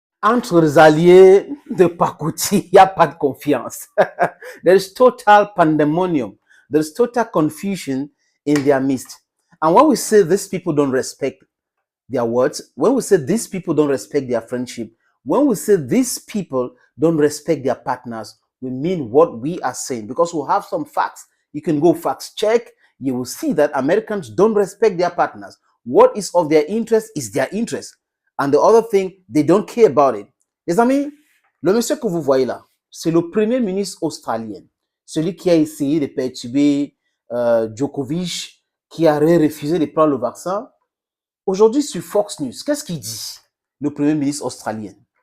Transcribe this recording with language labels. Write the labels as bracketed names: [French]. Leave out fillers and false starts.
[French] Entre les alliés de Pakouti, il n'y a pas de confiance. [English] There is total pandemonium. There is total confusion in their midst. And when we say these people don't respect their words, when we say these people don't respect their friendship, when we say these people don't respect their partners, we mean what we are saying, because we have some facts. You can go facts check. You will see that Americans don't respect their partners. What is of their interest is their interest. And the other thing, they don't care about it. [French] Les amis, le monsieur que vous voyez là, c'est le premier ministre australien, celui qui a essayé de perturber Djokovic, qui a refusé de prendre le vaccin. Aujourd'hui, sur Fox News, qu'est-ce qu'il dit, le premier ministre australien?